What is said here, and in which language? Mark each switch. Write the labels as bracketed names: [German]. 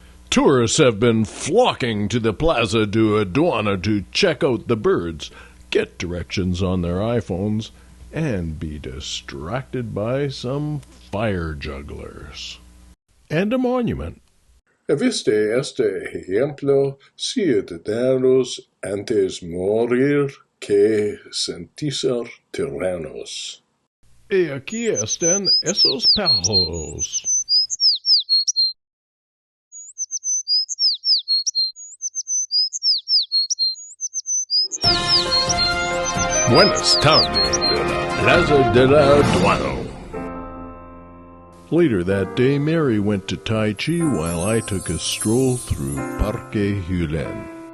[English] Tourists have been flocking to the Plaza de Aduana to check out the birds, get directions on their iPhones, and be distracted by some fire jugglers. And a monument. [Spanish] ¿Viste este ejemplo? Ciudadanos antes morir que sentirse tiranos. Y aquí están esos perros. Buenas tardes de la Plaza de la Aduana. [English] Later that day, Mary went to Tai Chi while I took a stroll through Parque Hulen.